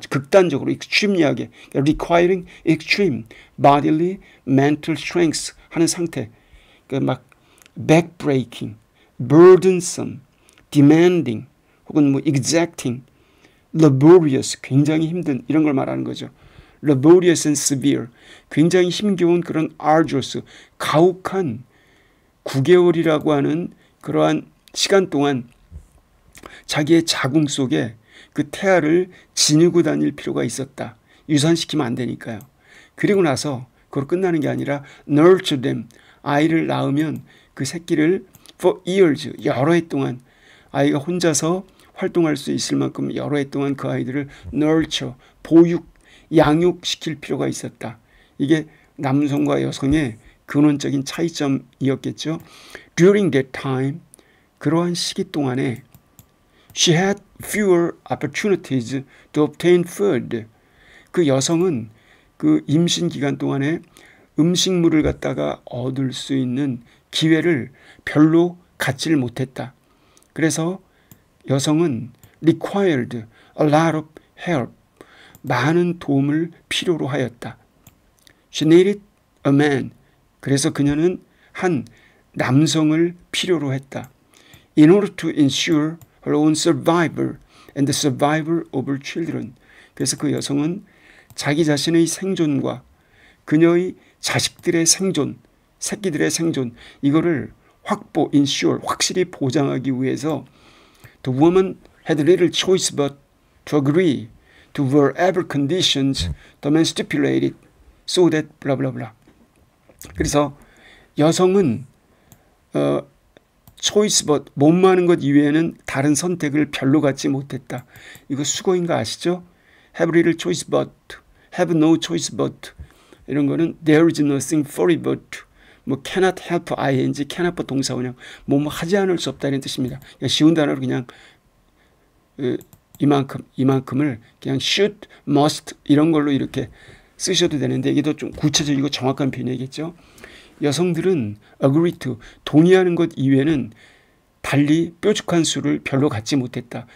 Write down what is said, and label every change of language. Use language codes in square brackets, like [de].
[ko] 아주 극단적으로 [en] extreme하게 requiring extreme bodily mental strengths [ko] 하는 상태. 그러니까 막 backbreaking, burdensome, demanding 혹은 뭐 exacting, laborious, 굉장히 힘든 이런 걸 말하는 거죠. [en] laborious and severe, [ko] 굉장히 힘겨운 그런 arduous, 가혹한 9개월이라고 하는 그러한 시간 동안 자기의 자궁 속에 그 태아를 지니고 다닐 필요가 있었다. 유산시키면 안 되니까요. 그리고 나서 그걸 끝나는 게 아니라 [en] nurture them, [ko] 아이를 낳으면 그 새끼를 [en] for years, [ko] 여러 해 동안 아이가 혼자서 활동할 수 있을 만큼 여러 해 동안 그 아이들을 nurture, 보육, 양육시킬 필요가 있었다. 이게 남성과 여성의 근원적인 차이점이었겠죠. [en] During that time, [ko] 그러한 시기 동안에 [en] she had fewer opportunities to obtain food. [ko] 그 여성은 그 임신 기간 동안에 음식물을 갖다가 얻을 수 있는 기회를 별로 갖지를 못했다. 그래서 여성은 [en] required a lot of help, [ko] 많은 도움을 필요로 하였다. [en] She needed a man. [ko] 그래서 그녀는 한 남성을 필요로 했다. [en] In order to ensure her own survival and the survival of her children. [ko] 그래서 그 여성은 자기 자신의 생존과 그녀의 자식들의 생존, 새끼들의 생존, 이거를 확보, ensure, 확실히 보장하기 위해서 [en] The woman had little choice but to agree to wherever conditions the man stipulated so that blah blah blah. [ko] 그래서 여성은 choice but 못 마는 것 이외에는 다른 선택을 별로 갖지 못했다. 이거 수거인 거 아시죠? [en] have little choice but, have no choice but [ko] 이런 거는 [en] there is nothing for it but 뭐 cannot help ing, cannot but [ko] 동사원형 뭐 하지 않을 수 없다 이런 뜻입니다. 그냥 쉬운 단어로 그냥 이만큼을 그냥 should, must 이런 걸로 이렇게 쓰셔도 되는데 이게 더 좀 구체적이고 정확한 표현이겠죠. 여성들은 agree to, 동의하는 것 이외에는 달리 뾰족한 수를 별로 갖지 못했다.